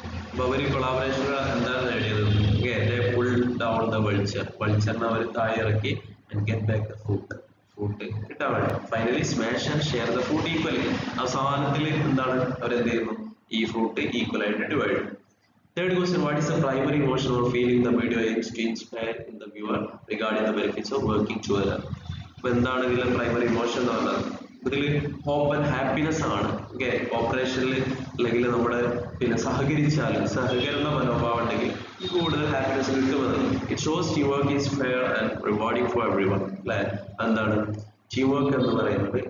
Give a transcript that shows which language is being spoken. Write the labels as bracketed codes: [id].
[ml] അപ്പൊ അവര് കൊളാബറേഷൻ എന്താണ് നേടിയത്? [en] they pull down the [ml] വൾച്ചറിനെ അവർ താഴെ ഇറക്കി [en] and get back the fruit [ml] കിട്ടാൻ വേണ്ടി. [en] Finally smash and share the fruit equally. [ml] അവസാനത്തിൽ എന്താണ്, അവരെന്ത് ചെയ്യുന്നു, ഈ ഫ്രൂട്ട് ഈക്വൽ ആയിട്ട് ഡിവൈഡ് ചെയ്യും. [en] Third question, what is the primary emotion or feeling the video aims to inspire in the viewer regarding the benefits of working together? [ml] അപ്പൊ എന്താണ് ഇതിലെ പ്രൈമറി ഇമോഷൻ എന്ന് പറഞ്ഞാൽ, ഇതിൽ ഹോപ്പ് ആൻഡ് ഹാപ്പിനെസ് ആണ്. Okay, ഓപ്പറേഷനിൽ അല്ലെങ്കിൽ നമ്മുടെ പിന്നെ സഹകരണ മനോഭാവം ഉണ്ടെങ്കിൽ കൂടുതൽ ഹാപ്പിനെസ് കിട്ടുമെന്ന്. [en] It shows team work is fair and rewarding for everyone. [ml] അല്ലെ, എന്താണ് ടീം വർക്ക് എന്ന് പറയുന്നത്?